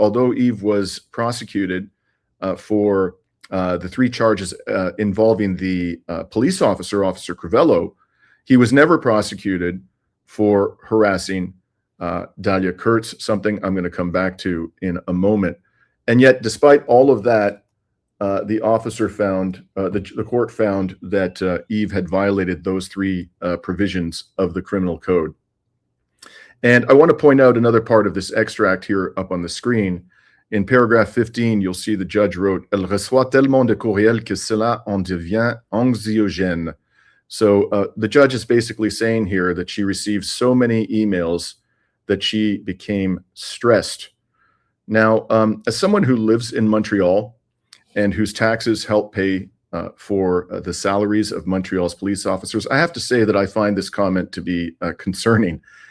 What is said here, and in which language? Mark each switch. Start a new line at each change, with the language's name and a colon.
English: Although Yves was prosecuted for the 3 charges involving the police officer, Officer Crivello, he was never prosecuted for harassing Dahlia Kurtz, something I'm going to come back to in a moment. And yet, despite all of that, the officer found, the court found that Yves had violated those 3 provisions of the criminal code. And I want to point out another part of this extract here up on the screen. In paragraph 15, you'll see the judge wrote,
French: Elle reçoit tellement de courriels que cela en devient anxiogène.
English: So the judge is basically saying here that she received so many emails that she became stressed. Now, as someone who lives in Montreal and whose taxes help pay for the salaries of Montreal's police officers, I have to say that I find this comment to be concerning.